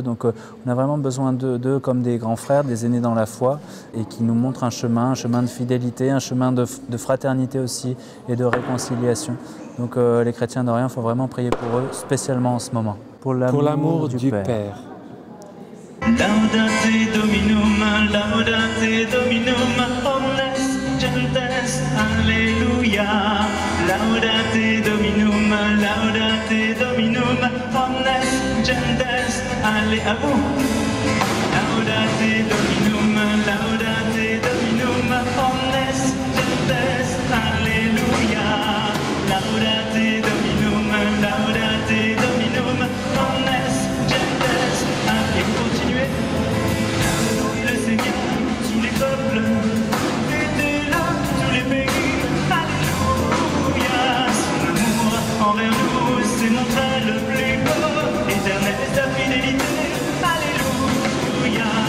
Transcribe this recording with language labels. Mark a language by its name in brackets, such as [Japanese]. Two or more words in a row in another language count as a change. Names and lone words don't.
[French] Donc on a vraiment besoin d'eux comme des grands frères, des aînés dans la foi et qui nous montrent un chemin de fidélité, un chemin de fraternité aussi et de réconciliation. Donc les chrétiens d'Orient, il faut vraiment prier pour eux, spécialement en ce moment. Pour l'amour du Père. [Latin] Laudate Dominum, laudate Dominum, omnes gentes, Alleluia. Laudate Dominum, laudate Dominum, omnes gentes, Alleluia. [French] À vous. [Latin] Laudate Dominum, laudate Dominum, omnes gentes, Alleluia. Laudate Dominum, laudate Dominum, omnes gentes, [French] et vous continuez. Louez le Seigneur, tous les peuples, mettez-le, tous les pays. Alléluia, son amour envers nous s'est montré le plus beau. Éternelle est sa fidélité.